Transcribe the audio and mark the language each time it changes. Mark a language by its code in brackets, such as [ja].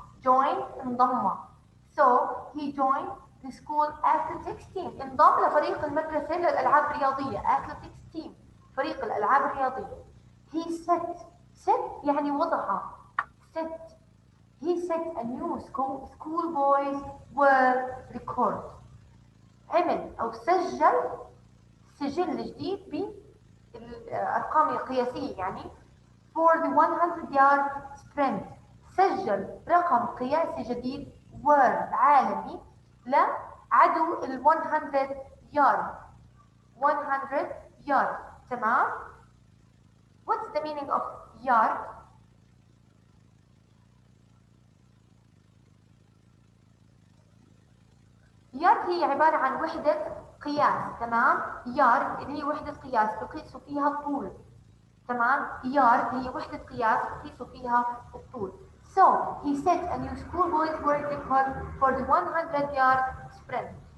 [en] Joined [ar] انضم. [en] So he joined the school athletics team. [ar] انضم لفريق المدرسة للألعاب الرياضية. [en] Athletics team. [ar] فريق الألعاب الرياضية. [en] He set [ar] يعني وضع. [en] Set. He set a new schoolboys world record. [ar] عمل أو سجل جديد بالأرقام القياسية يعني [en] for the 100 yard sprint. [ar] سجل رقم قياسي جديد world عالمي لعدو ال 100 yard. [en] 100 yard. تمام. What's the meaning of yard? [ar] yard هي عبارة عن وحدة قياس. تمام. yard اللي هي وحدة قياس تقيس فيها الطول. تمام. yard هي وحدة قياس تقيس فيها الطول. [en] So he set a new schoolboys world record for the 100 yard sprint.